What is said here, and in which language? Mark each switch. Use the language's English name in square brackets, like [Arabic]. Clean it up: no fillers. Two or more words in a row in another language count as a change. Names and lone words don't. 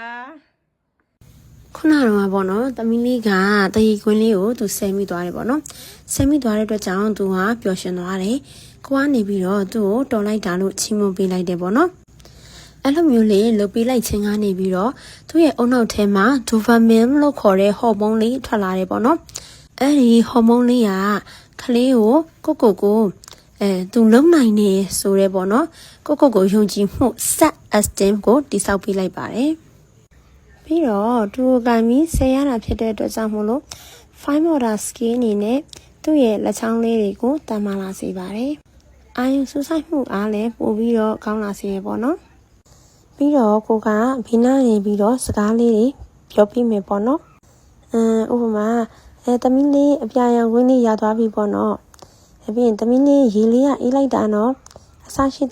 [Burmese] ခုနကတော့ပေါ့နော်သမီးလေးကတရီခွင်းလေးကိုသူဆဲမိသွားတယ်ပေါ့နော်ဆဲမိသွားတဲ့အတွက်ကြောင့်သူကပျော်ရွှင်သွားတယ်ကိုကနေပြီးတော့သူ့ကိုတော်လိုက်တာလို့ချီးမွမ်းပေးလိုက်တယ်ပေါ့နော်အဲ့လိုမျိုးလေးလုပ်ပေးလိုက်ခြင်းကနေပြီးတော့သူ့ရဲ့အုံနောက်ထဲမှာဒိုဗာမင်လို့ခေါ်တဲ့ဟော်မုန်းလေးထွက် လာတယ်ပေါ့နော်အဲ့ဒီဟော်မုန်းလေးကကလေးကိုကိုသူလုံနိုင်နေဆိုရဲပေါ့နော်ကိုယုံကြည်မှု [English] self esteem [Burmese] ကိုတိဆောက်ပေးလိုက်ပါတယ်ပြီးတော့သူကမီဆဲရတာဖြစ်တဲ့အတွက်ကြောင့်မို့လို့ [English] fine motor skill [Burmese] အနေနဲ့သူ့ရဲ့လက် ချောင်းလေးတွေကိုတန်မာလာစေပါတယ်အာယုံစူးစိုက်မှုအားလည်းပို့ပြီးတော့ကောင်းလာစေရပေါ့နော်ပြီးတော့ကိုကဘီနာနေပြီးတော့စကားလေးတွေပြောပြမယ်ပေါ့ နော်ဥပမာသမီးလေးအပြာရောင်ဝင်းလေးရသွားပြီပေါ့နော်ပြီးရင်သမီးလေးရေလေးကအေးလိုက်တာနော်အဆရှိသ